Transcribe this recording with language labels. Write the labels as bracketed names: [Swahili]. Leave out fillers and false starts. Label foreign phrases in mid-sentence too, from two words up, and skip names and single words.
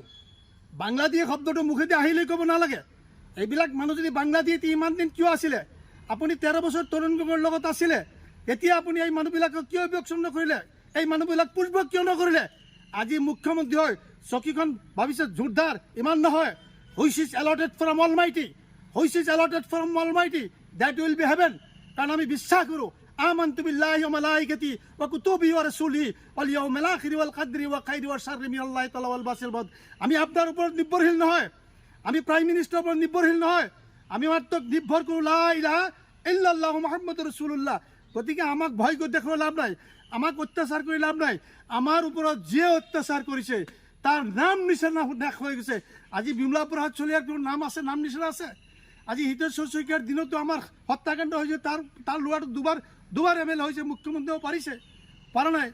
[Assamese] বাংলাদেশী শব্দটো মুখেদি আহিলেই ক'ব নালাগে। এইবিলাক মানুহ যদি বাংলাদেশী ইমান দিন কিয় আছিলে? আপুনি 13 বছৰ তৰুণ গগৈৰ লগত আছিলে, এতিয়া আপুনি এই মানুহবিলাকক কিয় ইভিকশ্যন নকৰিলে? এই মানুহবিলাক পূৰ্ব কিয় নকৰিলে? আজি মুখ্যমন্ত্ৰী হয় চকীখন ভাবিছে জোৰদাৰ, ইমান নহয়। [English] Which is exalted from Almighty, which is exalted from Almighty, that will be heaven. [Assamese] কাৰণ আমি বিশ্বাস কৰোঁ, [Arabic] آمنت بالله وملائكته وكتبه ورسله واليوم الآخر والقدر وخيره وشره من الله تعالى والبعث بعد. [Assamese] আমি আপনার ওপৰত নিৰ্ভৰশীল নহয়, আমি [English] Prime Minister [Assamese] ওপৰত নিৰ্ভৰশীল নহয়, আমি মাত্ৰ নিৰ্ভৰ কৰোঁ [Arabic] لا إله إلا الله محمد رسول الله. [Assamese] গতিকে আমাক ভয় কৰি দেখুৱাই লাভ নাই, আমাক অত্যাচাৰ কৰি লাভ নাই। আমাৰ ওপৰত যিয়ে অত্যাচাৰ কৰিছে তাৰ নাম নিচানা শেষ হৈ গৈছে। আজি বিমলা প্ৰসাদ চলিহাৰ নাম আছে, নাম নিচানা আছে। আজি হিতেশ্বৰ শইকীয়াৰ দিনতো আমাৰ হত্যাকাণ্ড হৈছে, তাৰ ল'ৰাটো দুবাৰ MLA হৈছে, মুখ্যমন্ত্ৰী হ'ব পাৰিছে, পৰা নাই।